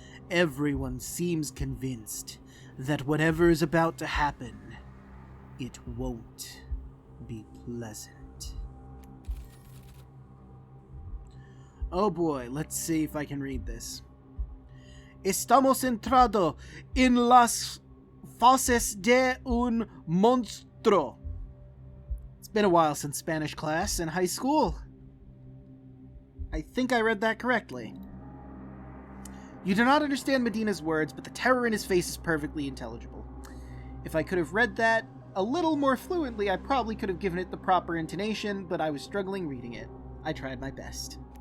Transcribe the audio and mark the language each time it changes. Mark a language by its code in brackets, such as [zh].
[en] Everyone seems convinced that whatever is about to happen, it won't be pleasant. Oh boy, let's see if I can read this. [es] Estamos entrado en las fauces de un monstruo. [en] It's been a while since Spanish class in high school. I think I read that correctly. You do not understand Medina's words, but the terror in his face is perfectly intelligible. If I could have read that a little more fluently, I probably could have given it the proper intonation, but I was struggling reading it. I tried my best.